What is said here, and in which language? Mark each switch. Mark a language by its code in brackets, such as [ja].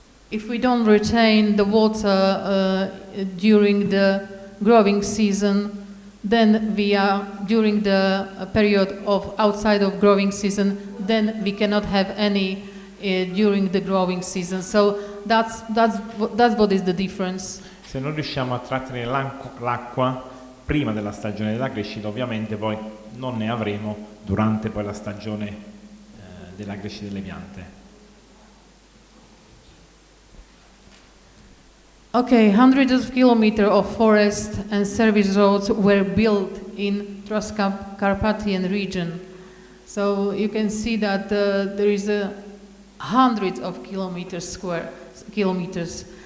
[en] If we don't retain the water during the growing season, then we are, during the period of outside of growing season, then we cannot have any during the growing season. So that's what is the difference. [it] Se non riusciamo a trattenere l'acqua prima della stagione della crescita, ovviamente poi non ne avremo durante poi la stagione della crescita delle piante. [en] Okay, hundreds of kilometers of forest and service roads were built in Transcarpathian region. So you can see that there is hundreds of square kilometers.